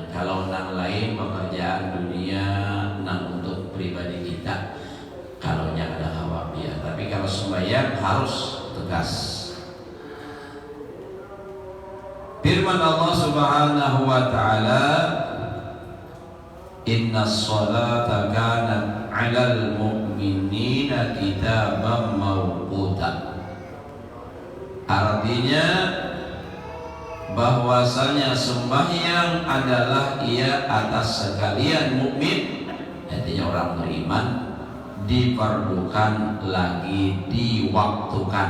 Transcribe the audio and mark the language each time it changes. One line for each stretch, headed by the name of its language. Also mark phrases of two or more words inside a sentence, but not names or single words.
Banjar: Kalau nang lain pekerjaan dunia nang untuk pribadi kita, kalau nya ada hawa biar. Tapi kalau sembahyang harus tegas. Firman Allah
Arabic: سبحانه وتعالى، إن الصلاة كانت على المؤمنين كتابا موقوتا.
Banjar: Artinya bahwasanya sembahyang adalah ia atas sekalian mukmin, artinya orang beriman, diperlukan lagi diwaktukan.